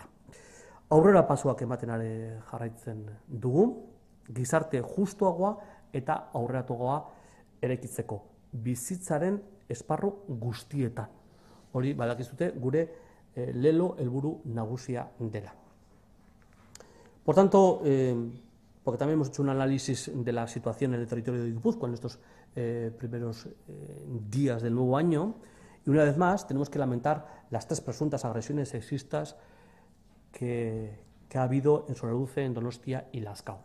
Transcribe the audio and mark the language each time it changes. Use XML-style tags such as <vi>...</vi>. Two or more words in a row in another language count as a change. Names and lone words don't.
<eu>Aurrera pasuak ematen jarraitzen dugu, gizarte justuagoa eta aurreratuagoa eraikitzeko bizitzaren esparru guztietan. Hori badakizute gure lelo helburu nagusia dela.</eu> <es>Por tanto, porque también hemos hecho un análisis de la situación en el territorio de Guipúzcoa en estos primeros días del nuevo año, y una vez más tenemos que lamentar las 3 presuntas agresiones sexistas que ha habido en Soraluce, en Donostia y Lazkao.</es>